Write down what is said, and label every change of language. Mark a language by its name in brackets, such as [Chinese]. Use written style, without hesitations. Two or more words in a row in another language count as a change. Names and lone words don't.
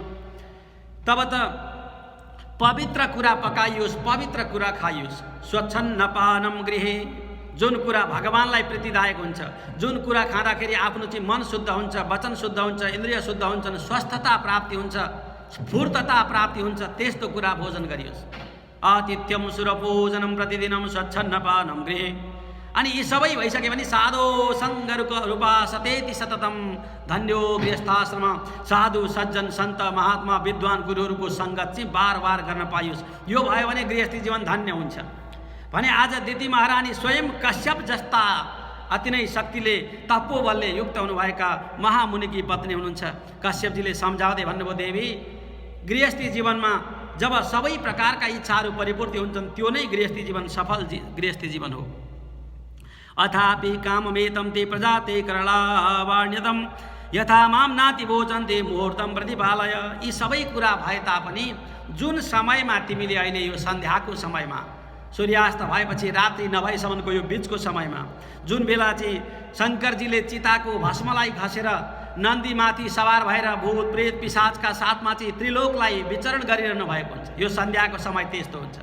[Nepali] तब त पवित्र कुरा पकाइयोस्, पवित्र कुरा खाइयोस्। [Sanskrit] स्वच्छन्नपानम गृहे, [Nepali] जुन कुरा भगवानलाई प्रीतिदायक हुन्छ, जुन कुरा खाँदाखेरि आफ्नो चाहिँ मन शुद्ध हुन्छ, वचन शुद्ध हुन्छ, इन्द्रिय शुद्ध हुन्छन्, स्वस्थता प्राप्ति हुन्छ, स्फूर्तता प्राप्ति हुन्छ, त्यस्तो कुरा भोजन गरियोस्। [Sanskrit] आतिथ्यम सुरपूजनम प्रतिदिनम स्वच्छन्नपानम गृहे। [Nepali] अनि यी सबै भइसक्यो भने [Sanskrit] साधो सङ्ग रूपा सतेति सततम, धन्यो गृहस्थाश्रम। [Nepali] साधु सज्जन सन्त महात्मा विद्वान गुरुहरूको सङ्गत चाहिँ बार बार गर्न पाइयोस्। यो भयो भने गृहस्थी जीवन धन्य हुन्छ भने आज दिति महारानी स्वयं कश्यप जस्ता अति नै शक्तिले तपोबलले युक्त हुनुभएका महामुनिकी पत्नी हुनुहुन्छ। कश्यपजीले सम्झाउँदै भन्नुभयो, देवी, गृहस्थी जीवनमा जब सबै प्रकारका इच्छाहरू परिपूर्ति हुन्छन् त्यो नै गृहस्थी जीवन सफल गृहस्थी जीवन हो। [Sanskrit] अथापि काममेतं ते प्रजाते करलावाण्यतम यथा माम नाति भोजन्ते मुहूर्तम प्रतिपालय। [Nepali] यी सबै कुरा भए तापनि जुन समयमा तिमीले अहिले यो सन्ध्याको समयमा, सूर्यास्त भएपछि रात्रि नभएसम्मको यो बिचको समयमा, जुन बेला चाहिँ शङ्करजीले चिताको भस्मलाई घसेर नन्दीमाथि सवार भएर भूत प्रेत पिशाचका साथमा चाहिँ त्रिलोकलाई विचरण गरिरहनु भएको हुन्छ, यो सन्ध्याको समय त्यस्तो हुन्छ।